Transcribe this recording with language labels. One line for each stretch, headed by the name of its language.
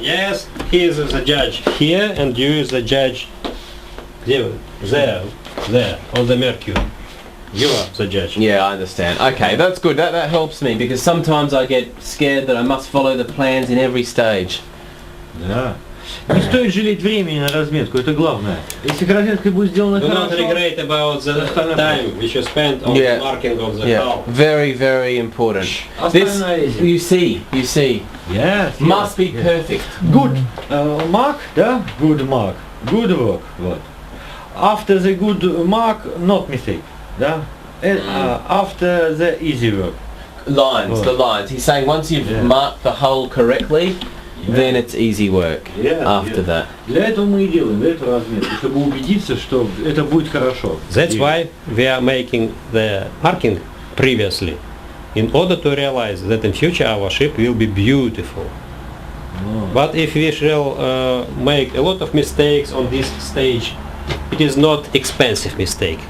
English: Yes, he is the judge here, and you is the judge there, on the Mercury. You are the judge. Yeah, I understand. Okay, that's good. That helps me because sometimes I get scared that I must follow the plans in every stage.
Russian: Да. Не стоит жалеть времени на разметку, это главное. Если разметка будет сделана
English: Do not
Russian: хорошо,
English: regret about the time which you spent on the marking of the hull. Very, very important. This, you see. Yes, Must be perfect. Good mark,
Russian: да?
English: Good mark. Good work.
Russian: Вот.
English: After the good mark, not mistake.
Russian: Да?
English: After the easy work. Lines, the lines. He's saying once you've marked the hull correctly, then it's easy work after that.
Russian: Для этого мы и делаем, для этого разметки, чтобы убедиться, что это будет хорошо.
English: That's why we are making the marking previously, in order to realize that in future our ship will be beautiful. But if we shall make a lot of mistakes on this stage, it is not expensive mistake.